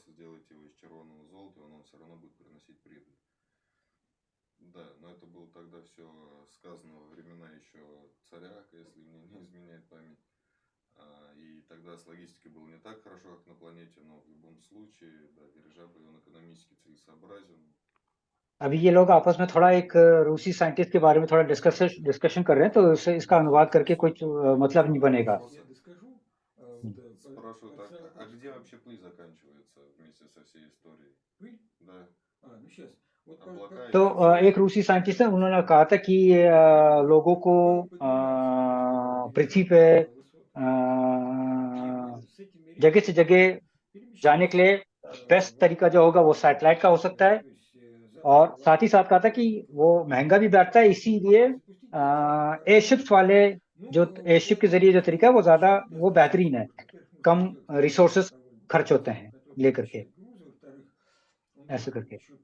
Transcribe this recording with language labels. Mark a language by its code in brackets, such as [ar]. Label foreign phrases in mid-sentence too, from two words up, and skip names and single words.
[ru] Сделайте его из червоного золота, и он все равно будет приносить прибыль. Да, но это было тогда все сказано во времена еще царя, если мне не изменяет память. И тогда с логистикой было не так хорошо, как на планете, но в любом случае, да, дирижабль, он экономически целесообразен. [hi] अभी ये लोग आपस में थोड़ा एक रूसी साइंटिस्ट के बारे में थोड़ा डिस्कशन कर रहे हैं, तो इसका अनुवाद करके कुछ मतलब नहीं बनेगा। [ru] Спрашивают, а где вообще пыль заканчивается вместе со всей историей? Пыль? Да. Ну сейчас. Вот [hi] तो एक रूसी साइंटिस्ट है, उन्होंने कहा था कि लोगों को पृथ्वी पे जगह से जगह जाने के लिए बेस्ट तरीका जो होगा वो सैटेलाइट का हो सकता है, और साथ ही साथ कहा था कि वो महंगा भी बैठता है, इसीलिए एयरशिप्स वाले जो एयरशिप के जरिए जो तरीका है वो बेहतरीन है, कम रिसोर्सेस खर्च होते हैं लेकर के, ऐसे करके।